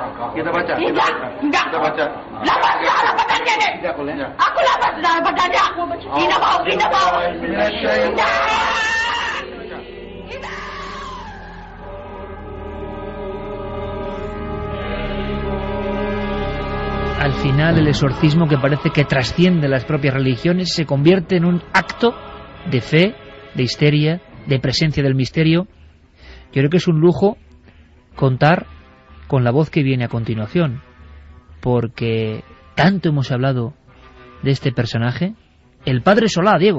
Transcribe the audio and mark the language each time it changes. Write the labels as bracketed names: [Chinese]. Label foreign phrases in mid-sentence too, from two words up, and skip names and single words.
[Indonesian] Kita baca. Tidak. Kita baca. Lapas dalam badannya nih. Tidak boleh. Aku lapas dalam badannya. Tidak mau. Tidak mau. Tidak. [Spanish] al final el exorcismo, que parece que trasciende las propias religiones, se convierte en un acto de fe, de histeria, de presencia del misterio. Yo creo que es un lujo contar con la voz que viene a continuación, porque tanto hemos hablado de este personaje, el padre Solá, Diego.